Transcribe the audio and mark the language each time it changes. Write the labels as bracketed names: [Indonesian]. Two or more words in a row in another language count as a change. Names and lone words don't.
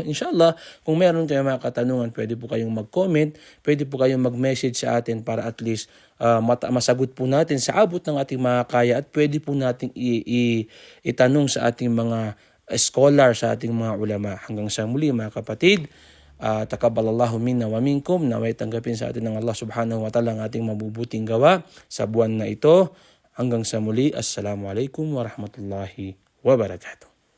[Filipino] Inshallah, kung meron kayong mga katanungan, pwede po kayong mag-comment, pwede po kayong mag-message sa atin para [English] at least [Filipino] masagot po natin sa abot ng ating mga kaya at pwede po nating itanong sa ating mga scholar, sa ating mga ulama. Hanggang sa muli mga kapatid, [Arabic] تقبل الله منا ومنكم, [Filipino] naway tanggapin sa atin ng Allah [Arabic] سبحانه وتعالى [Filipino] ang ating mabubuting gawa sa buwan na ito. Hanggang sa muli, [Arabic] السلام عليكم ورحمة الله وبركاته.